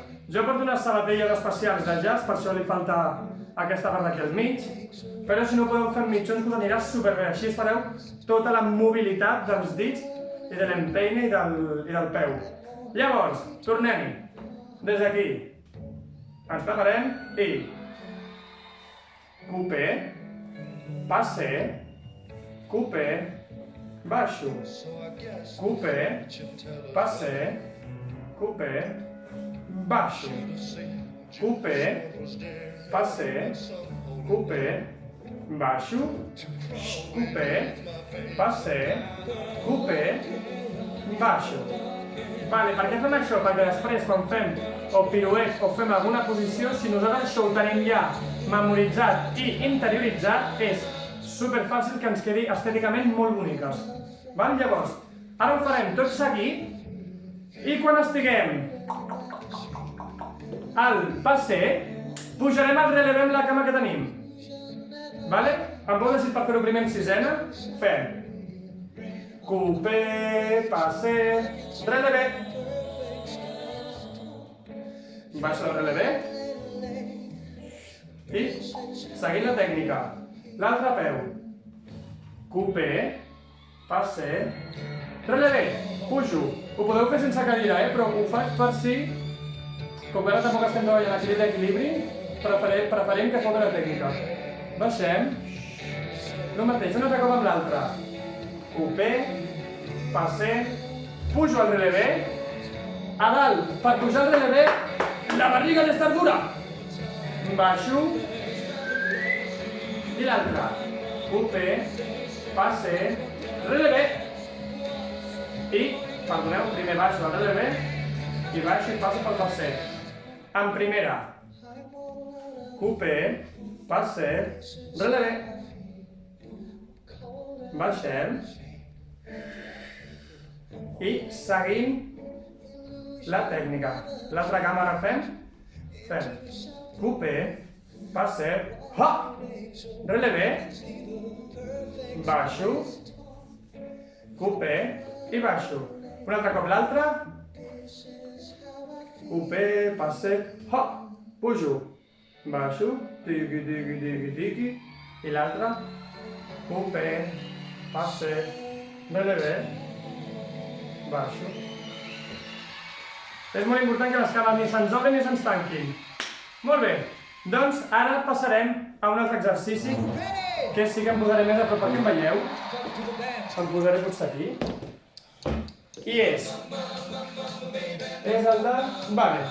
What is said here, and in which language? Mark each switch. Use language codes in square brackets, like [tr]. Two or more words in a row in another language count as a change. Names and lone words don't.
[ca] Jo porto unes sabatilles especials de jazz, per això li falta aquesta part d'aquí al mig, però si no ho podeu fer amb mitjons us anirà superbé, així fareu tota la mobilitat dels dits i de l'empeine i del peu. Llavors, tornem-hi. Des d'aquí ens preparem i coupé, passé, coupé, baixo, coupé, passé, coupé, baixo, coupé, passé, coupé, baixo, coupé, passé, coupé, baixo. Vale, per què fem això? Perquè després quan fem o piruet o fem alguna posició, si nosaltres això ho tenim ja memoritzat i interioritzat, és superfàcil que ens quedi estèticament molt boniques. Val? Llavors, ara ho farem tot seguit i quan estiguem al passé, pujarem al relevé amb la cama que tenim. Vale? Em vau decidir per fer-ho primer en sisena? Fem coupé, passé, relevé. Baixa el relevé. I seguint la tècnica. L'altre peu. Coupé, passé, relevé. Pujo. Ho podeu fer sense cadira, però ho faig per si, com que ara tampoc estem treballant aquí d'equilibri, preferim que feu la tècnica. Baixem. El mateix, un altre cop amb l'altre. Coupé, passé, pujo al relevé. A dalt, per pujar al relevé, la barriga ha d'estar dura. Baixo. I l'altre. Coupé, passé, relevé. I, perdoneu, primer baixo al relevé i baixo i passo pel passé. En primera. Coupé, passé, relevé. Baixem. I seguim la tècnica. L'altra càmera fem coupé, passé, ha! Relevé, baixo, coupé i baixo. Un altre cop l'altre, coupé, passé, ha! Pujo, baixo, tiqui, tiqui, tiqui, tiqui, i l'altre, coupé, passé, relevé, baixo. És molt important que les cames ni se'ns obren ni se'ns tanquin. Molt bé, doncs ara passarem a un altre exercici que sí que em posaré més a prop perquè em veieu. Em posaré potser aquí. I és el de... Vale.